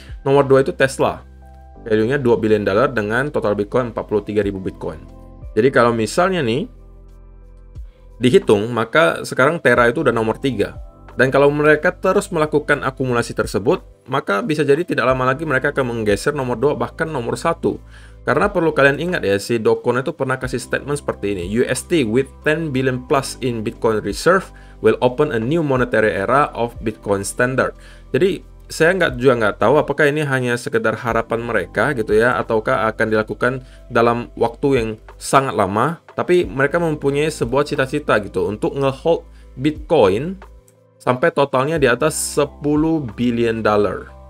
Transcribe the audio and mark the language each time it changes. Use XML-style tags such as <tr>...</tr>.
<id>Nomor dua itu Tesla, value-nya 2 billion dollar dengan total Bitcoin 43.000 Bitcoin. Jadi kalau misalnya nih dihitung, maka sekarang Terra itu udah nomor 3. Dan kalau mereka terus melakukan akumulasi tersebut, maka bisa jadi tidak lama lagi mereka akan menggeser nomor 2 bahkan nomor 1. Karena perlu kalian ingat ya, si Do Kwon itu pernah kasih statement seperti ini.</id> <en>UST with 10 billion plus in Bitcoin reserve will open a new monetary era of Bitcoin standard.</en> <id>Jadi saya juga nggak tahu apakah ini hanya sekedar harapan mereka gitu ya, ataukah akan dilakukan dalam waktu yang sangat lama. Tapi mereka mempunyai sebuah cita-cita gitu untuk nge-hold Bitcoin sampai totalnya di atas 10 billion dollar.</id>